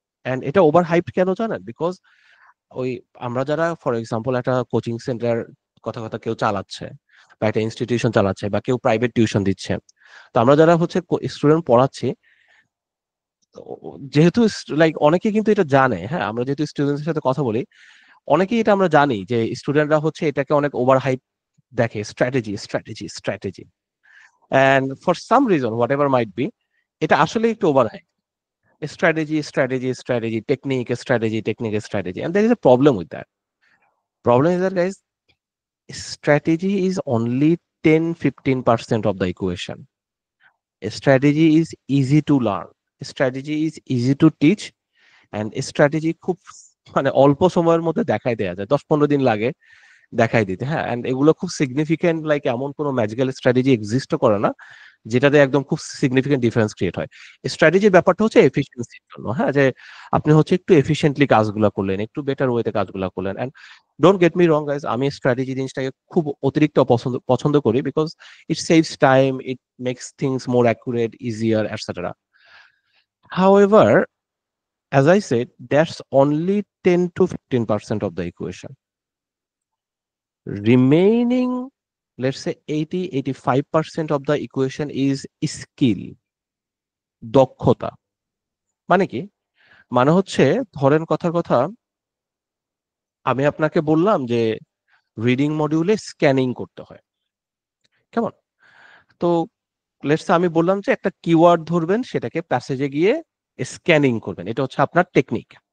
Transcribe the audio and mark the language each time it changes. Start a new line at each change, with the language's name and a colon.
Bangla: And এটা over hyped কেন জানেন? বিকজ ওই আমরা যারা ফর এক্সাম্পল একটা কোচিং সেন্টার কথা কথা কেউ চালাচ্ছে, বা একটা ইনস্টিটিউশন চালাচ্ছে, বা কেউ প্রাইভেট টিউশন দিচ্ছে, তো আমরা যারা হচ্ছে স্টুডেন্ট পড়াচ্ছি, যেহেতু লাইক অনেকে কিন্তু এটা জানে, হ্যাঁ, আমরা যেহেতু স্টুডেন্টদের সাথে কথা বলি, অনেকেই এটা আমরা জানি যে স্টুডেন্টরা হচ্ছে এটাকে অনেক ওভার হাইপ দেখে, strategy strategy strategy,
English: and for some reason whatever might be,
Bangla: এটা আসলে একটু over hype.
English: Strategy strategy strategy technique, strategy technique strategy, and there is a problem with that. Problem is that, guys, strategy is only 10-15% of the equation. Strategy is easy to learn, strategy is easy to teach, and strategy
Bangla: খুব মানে অল্প সময়ের মধ্যে দেখাই দেয়া যায়, 10-15 দিন লাগে দেখাই দিতে, হ্যাঁ। এন্ড এগুলো খুব সিগনিফিকেন্ট, লাইক এমন কোনো ম্যাজিক্যাল স্ট্র্যাটেজি এক্সিস্টও করে না যেটাতে একদম খুব সিগনিফিকেন্ট ডিফারেন্স ক্রিয়েট হয়। স্ট্র্যাটেজির ব্যাপারটা হচ্ছে এফিসিয়েন্সির জন্য, হ্যাঁ, যে আপনি হচ্ছে একটু এফিশিয়েন্টলি কাজগুলো করলেন, একটু বেটার ওয়েতে কাজগুলো করলেন।
English: and don't get me wrong guys,
Bangla: আমি স্ট্র্যাটেজি জিনিসটাকে খুব অতিরিক্ত পছন্দ পছন্দ করি,
English: Because it saves time, it makes things more accurate, easier, etcetera. However, as I said, that's only 10-15% of the equation. Remaining, let's say 80-85% of the equation is skill, দক্ষতা।
Bangla: মানে কি? মানে হচ্ছে, ধরেন কথার কথা, আমি আপনাকে বললাম যে রিডিং মডিউলে স্ক্যানিং করতে হয়, কেমন। তো লেটস আমি বললাম যে একটা কিওয়ার্ড ধরবেন, সেটাকে প্যাসেজে গিয়ে স্ক্যানিং করবেন, এটা হচ্ছে আপনার টেকনিক।